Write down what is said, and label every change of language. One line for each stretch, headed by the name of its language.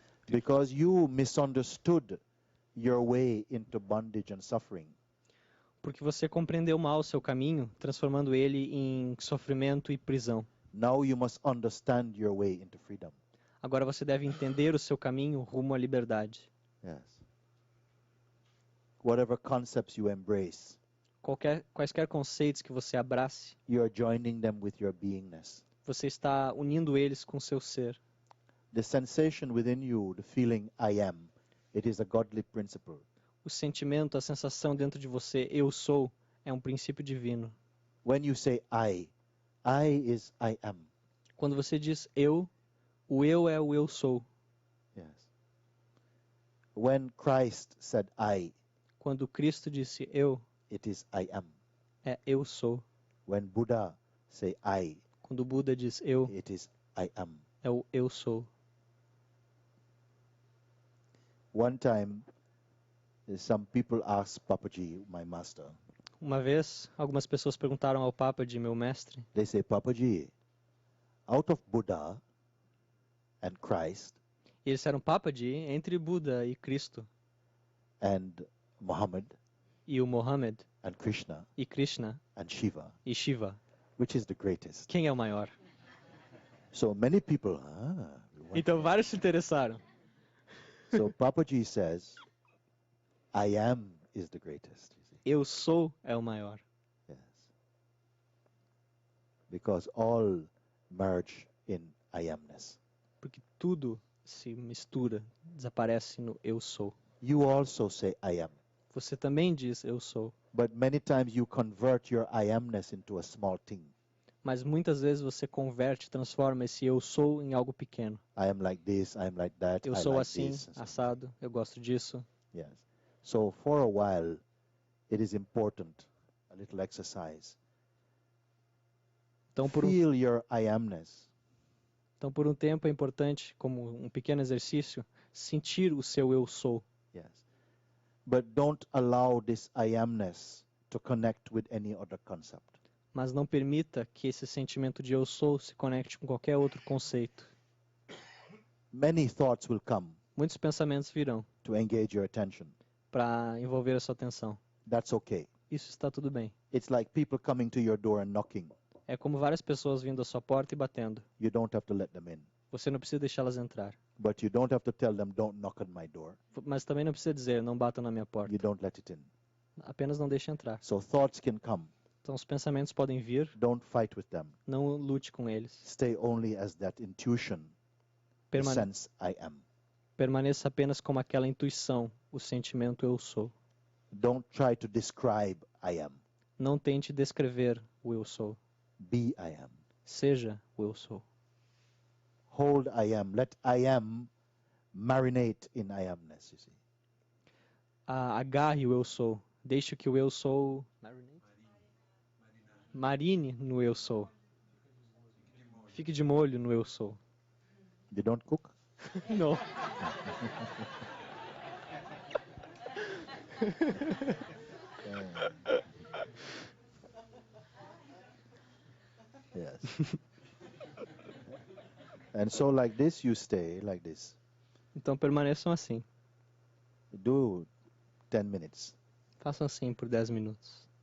English: Because you misunderstood your way into bondage and suffering.
Portuguese: Porque você compreendeu mal o seu caminho, transformando ele em sofrimento e prisão.
English: Now you must understand your way into freedom.
Portuguese: Agora você deve entender o seu caminho rumo à liberdade.
English: Yes. Whatever concepts you embrace,
Portuguese: Quaisquer conceitos que você abrace,
English: you are joining them with your beingness.
Portuguese: você está unindo eles com o seu ser.
English: The sensation within you, the feeling I am, it is a godly principle.
Portuguese: O sentimento, a sensação dentro de você, eu sou, é um princípio divino.
English: When you say I is I am.
Portuguese: Quando você diz eu, o eu é o eu sou.
English: Yes. When Christ said I,
Portuguese: Quando Cristo disse eu,
English: it is I am.
Portuguese: é eu sou.
English: When Buddha say I,
Portuguese: Quando o Buda diz eu,
English: it is I am.
Portuguese: é o eu sou.
English: One time, some people asked Papaji, my master,
Portuguese: Uma vez, algumas pessoas perguntaram ao Papa de meu mestre,
English: they say, Papaji, out of Buddha and Christ
Portuguese: e eles disseram, Papa de entre Buda e Cristo,
English: and Muhammad
Portuguese: e o Mohammed,
English: and Krishna
Portuguese: e Krishna,
English: and Shiva,
Portuguese: e Shiva,
English: which is the greatest?
Portuguese: quem é o maior?
English: So many people, we want
Portuguese: Então vários se interessaram.
English: So Papaji says, I am is the greatest. You see?
Portuguese: Eu sou é o maior.
English: Yes. Because all merge in I amness.
Portuguese: Porque tudo se mistura, desaparece no eu sou.
English: You also say I am.
Portuguese: Você também diz eu sou.
English: But many times you convert your I amness into a small thing.
Portuguese: Mas muitas vezes você converte, transforma esse eu sou em algo pequeno.
English: I am like this, I am like that,
Portuguese: Eu
English: I
Portuguese: sou
English: like
Portuguese: assim,
English: this. And so on.
Portuguese: assado, eu gosto disso.
English: Yes. So for a while, it is important, a little exercise.
Portuguese: Então
English: Feel your I amness.
Portuguese: então, por um tempo é importante, como um pequeno exercício, sentir o seu eu sou.
English: Yes. But don't allow this I amness to connect with any other concept.
Portuguese: Mas não permita que esse sentimento de eu sou se conecte com qualquer outro conceito.
English: Many thoughts will come
Portuguese: Muitos pensamentos virão
English: to engage your attention.
Portuguese: para envolver a sua atenção.
English: That's okay.
Portuguese: Isso está tudo bem.
English: It's like people coming to your door and knocking.
Portuguese: É como várias pessoas vindo à sua porta e batendo.
English: You don't have to let them in.
Portuguese: Você não precisa deixá-las entrar.
English: But you don't have to tell them, don't knock on my door.
Portuguese: Mas também não precisa dizer, não batam na minha porta.
English: You don't let it in.
Portuguese: apenas não deixe entrar.
English: So thoughts can come.
Portuguese: Então os pensamentos podem vir,
English: Don't fight with them.
Portuguese: não lute com eles.
English: Stay only as that intuition, the
Portuguese: Permane-
English: sense I am.
Portuguese: Permaneça apenas como aquela intuição, o sentimento eu sou.
English: Don't try to describe I am.
Portuguese: Não tente descrever o eu sou.
English: Be I am.
Portuguese: Seja o eu sou.
English: Hold I am. Let I am marinate in I amness, you see.
Portuguese: Agarre o eu sou. Deixe que o eu sou marine no eu sou. Fique de molho no eu sou.
English: You don't cook?
Portuguese: Não.
English: Yes. And so like this you stay like this.
Portuguese: Então permaneçam assim.
English: Do 10 minutes.
Portuguese: Façam assim por 10 minutos.